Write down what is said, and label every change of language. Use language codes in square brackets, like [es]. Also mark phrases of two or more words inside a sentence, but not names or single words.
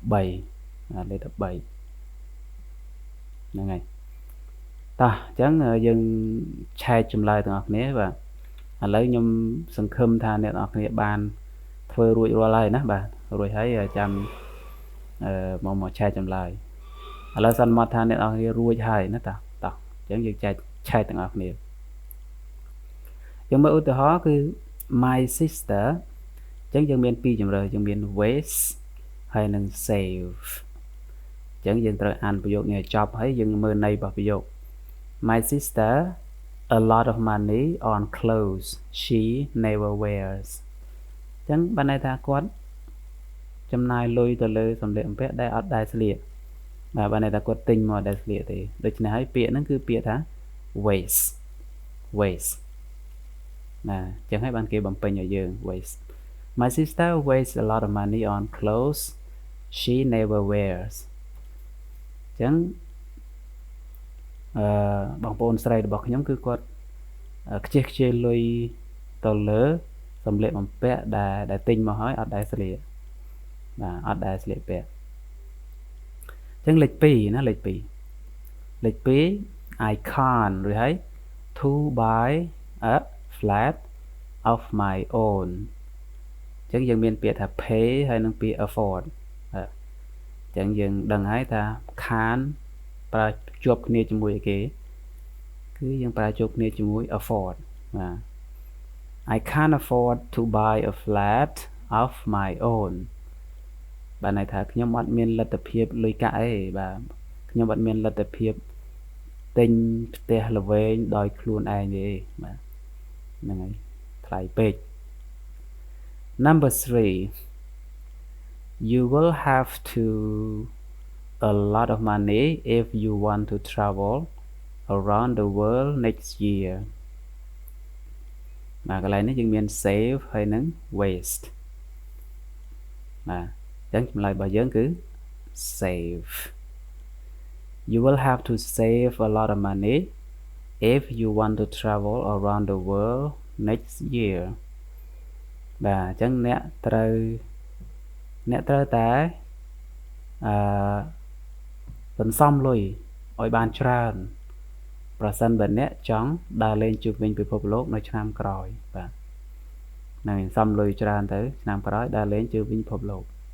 [km] ហ្នឹងហើយតោះអញ្ចឹងយើងឆែកចម្លើយទាំងអស់គ្នាបាទឥឡូវខ្ញុំសង្ឃឹមថាអ្នកនរគ្នាបានធ្វើរួចរាល់ហើយណាបាទរួចហើយចាំមកឆែកចម្លើយឥឡូវសន្មតថាអ្នកនរគ្នារួចហើយណាតោះអញ្ចឹងយើងឆែកទាំងអស់គ្នា យើងមើលឧទាហរណ៍គឺ [en] my sister [km] អញ្ចឹងយើងមាន2ជម្រើសយើងមាន waste ហើយនិង save អញ្ចឹងយើងត្រូវអានប្រយោគនេះឲ្យចប់ ហើយយើងមើលន័យរបស់ប្រយោគ [en] my sister a lot of money on clothes she never wears [km] អញ្ចឹងបានន័យថាគាត់ចំណាយលុយទៅលើសម្លៀកបំពាក់ដែលអត់ដែលស្លៀកបាទបានន័យថាគាត់ទិញមកដែលស្លៀកទេដូច្នេះហើយពាក្យហ្នឹងគឺពាក្យថា waste ណាអញ្ចឹងហើយបានគេបំពេញឲ្យយើង [en] waste my sister wastes a lot of money on clothes she never wears [km] អញ្ចឹង បងប្អូនស្រីរបស់ខ្ញុំគឺគាត់ខ្ជិះខ្ជាយលុយទៅលើសម្លៀកបំពាក់ដែលទិញមកហើយអត់ដែលស្លៀកបាទអត់ដែលស្លៀកពាក់អញ្ចឹងលេខ2ណាលេខ2 [en] I can't [km] ឬហើយ [en] to buy a flat of my own [km] អញ្ចឹ ងយើងមានពាក្យថា pay ហើយនិងពាក្យ afford អញ្ចឹងយើងដឹងហើយថា can't ប្រើជាប់គ្នាជាមួយគេគឺ យើងប្រើជាប់គ្នាជាមួយ afford បាទ [en] I can't afford to buy a flat of my own [km] បានន័យថាខ្ញុំអត់មានលទ្ធភាពលុយកាក់ទេបាទខ្ញុំអត់មានលទ្ធភាពទិញផ្ទះល្វែងដោយខ្លួនឯងទេបាទហ្នឹងហើយថ្លៃពេក [en] Number 3 you will have to a lot of money if you want to travel around the world next year [km] បាទកន្លែងនេះយើងមាន save ហើយនិង waste បាទអញ្ចឹងចម្លើយរបស់យើងគឺ [en] save you will have to save a lot of money if you want to travel around the world next year [km] បាទអញ្ចឹងអ្នកត្រូវតែ សន្សំលុយឲ្យបានច្រើនប្រសិនបើអ្នកចង់ដើរលេងជុំវិញពិភពលោកនៅឆ្នាំក្រោយបាទនឹងសន្សំលុយច្រើនទៅឆ្នាំក្រោយដើរលេងជុំវិញពិភពលោក